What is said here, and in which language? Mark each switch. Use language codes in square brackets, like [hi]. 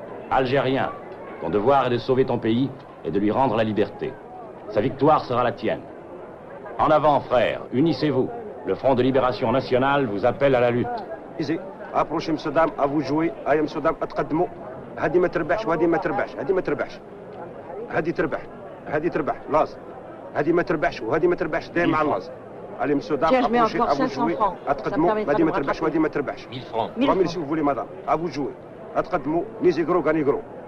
[fr] Algérien, ton devoir est de sauver ton pays et de lui rendre la liberté. Sa victoire sera la tienne. En avant, frères, unissez-vous. Le Front de libération nationale vous appelle à la lutte. approchez M. Dam, à vous jouer. Aïe, M. [ar] Dam, اتقدموا. هذه ما تربحش وهذه ما تربحش، هذه ما تربحش. هذه تربح، هذه تربح، لاز. هذه ما تربحش وهذه ما تربحش، دايم على اللاز. [fr] Allez, M. Dam, approchez, à vous jouer. [ar] اتقدموا، هذه ما تربحش وهذه ما تربحش. [fr] 1000 francs. 3000 si vous voulez, madame. À vous jouer. [ar] اتقدموا، نيزي [fr] gros, gagnez gros.